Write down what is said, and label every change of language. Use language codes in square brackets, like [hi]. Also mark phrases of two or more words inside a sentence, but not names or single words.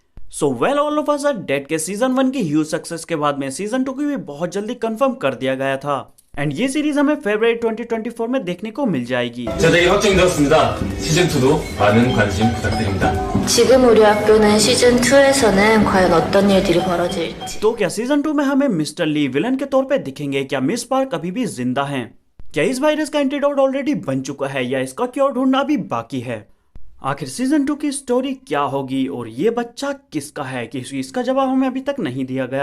[en] so well [hi] ऑल ऑफ अस आर डेड के सीजन 1 की [en] huge success [hi] के बाद में सीजन 2 की भी बहुत जल्दी कंफर्म कर दिया गया था। एंड ये सीरीज हमें फरवरी 2024 में देखने को मिल जाएगी। [ko] 제작이 확정되었습니다. 시즌2도 많은 관심 부탁드립니다. 지금 우리 학교는 시즌 2에서는 과연 어떤 일들이 벌어질지. [hi] तो क्या सीजन 2 में हमें मिस्टर ली विलन के तौर पे दिखेंगे? क्या मिस पार्क अभी भी जिंदा हैं? क्या इस वायरस का [en] antidote already [hi] बन चुका है या इसका क्योर ढूंढना अभी बाकी है? आखिर सीजन 2 की स्टोरी क्या होगी और ये बच्चा किसका है कि इसका जवाब हमें अभी तक नहीं दिया गया।